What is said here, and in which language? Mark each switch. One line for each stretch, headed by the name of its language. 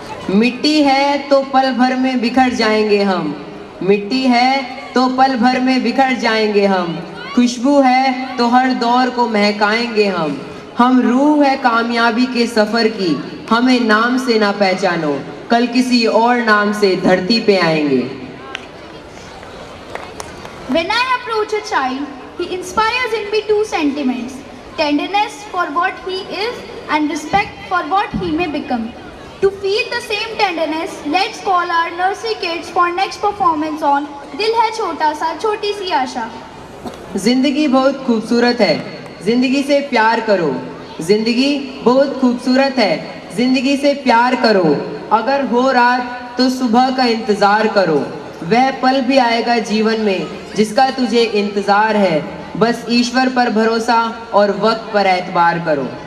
Hindi: मिट्टी है तो पल भर में बिखर जाएंगे हम, मिट्टी है तो पल भर में बिखर जाएंगे हम, खुशबू है तो हर दौर को महकाएंगे हम रूह है कामयाबी के सफर की, हमें नाम से ना पहचानो, कल किसी और नाम से धरती पे आएंगे।
English: When I approach a child, he inspires in me two sentiments: tenderness for what he is and respect for what he may become. To feel the same tenderness, let's call our nursery kids for next performance on Dil Hai Chota Sa Choti Si Asha.
Hindi: जिंदगी बहुत खूबसूरत है, जिंदगी से प्यार करो, जिंदगी बहुत खूबसूरत है, जिंदगी से प्यार करो, अगर हो रात तो सुबह का इंतजार करो, वह पल भी आएगा जीवन में जिसका तुझे इंतजार है, बस ईश्वर पर भरोसा और वक्त पर एतबार करो।